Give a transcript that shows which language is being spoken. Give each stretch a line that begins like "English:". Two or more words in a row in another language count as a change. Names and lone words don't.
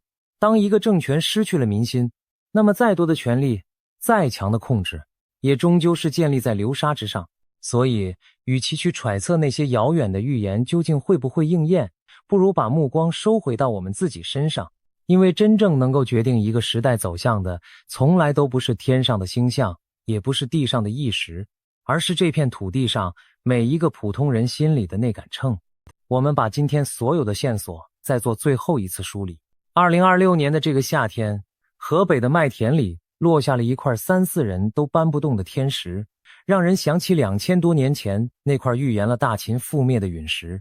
Chinese: 當一個政權失去了民心，那麼再多的權力，再強的控制，也終究是建立在流沙之上。所以，與其去揣測那些遙遠的預言究竟會不會應驗，不如把目光收回到我們自己身上。因為真正能夠決定一個時代走向的，從來都不是天上的星象，也不是地上的意識，而是這片土地上每一個普通人心裡的那杆秤。我們把今天所有的線索再做最後一次梳理。2026年的這個夏天，河北的麥田裡落下了一塊3、4人都搬不動的天石，讓人想起2000多年前那塊預言了大秦覆滅的隕石。